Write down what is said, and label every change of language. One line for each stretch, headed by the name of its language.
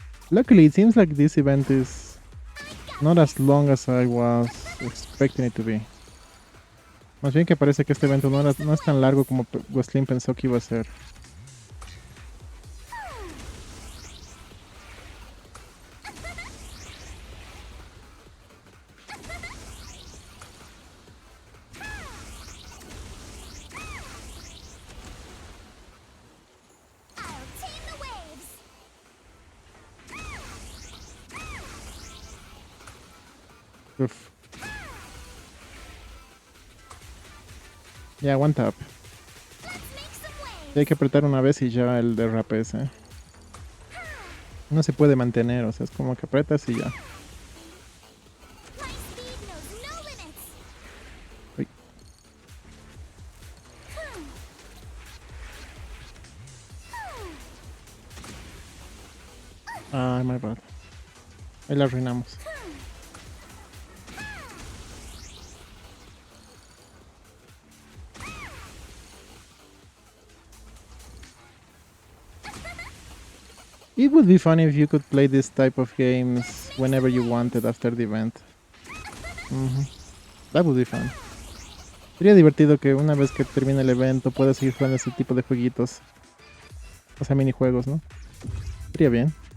English: Luckily, it seems like this event is not as long as I was expecting it to be.
Spanish: Más bien que parece que este evento no es tan largo como Glostlyn pensó que iba a ser.
English: I'll tame the waves. Uf.
Spanish: Ya,
English: one tap. Let's make some waves.
Spanish: Y hay que apretar una vez y ya el derrape ese. No se puede mantener, o sea, es como que apretas y ya.
English: My speed knows no limits. Uy.
Spanish: Ay,
English: my bad.
Spanish: Ahí la arruinamos.
English: It would be funny if you could play this type of games whenever you wanted after the event. That would be fun.
Spanish: Sería divertido que una vez que termine el evento puedas seguir jugando ese tipo de jueguitos. O sea, minijuegos, ¿no? Sería bien.